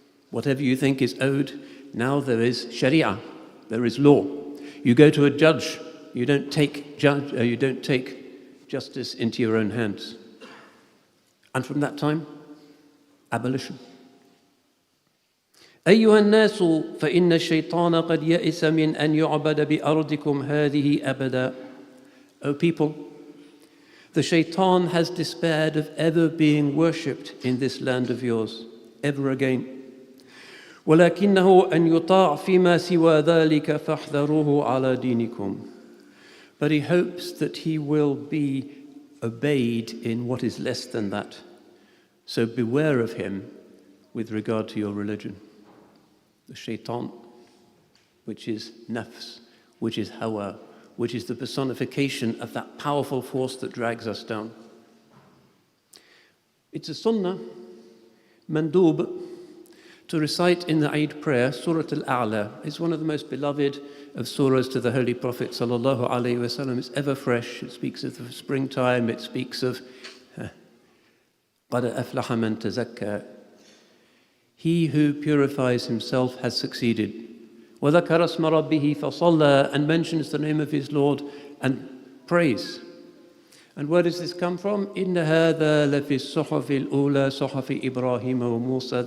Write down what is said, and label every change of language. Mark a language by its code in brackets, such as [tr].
[en] Whatever you think is owed, now there is Sharia, there is law. You go to a judge, you don't take justice into your own hands. And from that time, abolition. [ar] أيها الناس فإن الشيطان قد يئس من أن يعبد بأرضكم هذه أبدا. [en] O people, the shaitan has despaired of ever being worshipped in this land of yours, ever again. [ar] ولكنه أن يطاع فيما سوى ذلك فاحذروه على دينكم. [en] But he hopes that he will be obeyed in what is less than that. So beware of him with regard to your religion. The shaitan, which is nafs, which is hawa, which is the personification of that powerful force that drags us down. It's a sunnah, mandub, to recite in the Eid prayer, Surah Al-A'la. It's one of the most beloved of surahs to the Holy Prophet sallallahu alaihi wasallam. It's ever fresh. It speaks of the springtime. It speaks of [ar] قَدْ أَفْلَحَ مَنْ تَزَكَّى. [en] He who purifies himself has succeeded. [ar] وَذَكَرَ اسْمَ رَبِّهِ فَصَلَّى, [en] and mentions the name of his Lord and prays. And where does this come from? [ar] إِنَّ هَذَا لَفِي الصُّحُفِ الْأُولَى صُحُفِ إِبْرَاهِيمَ وَمُوسَى.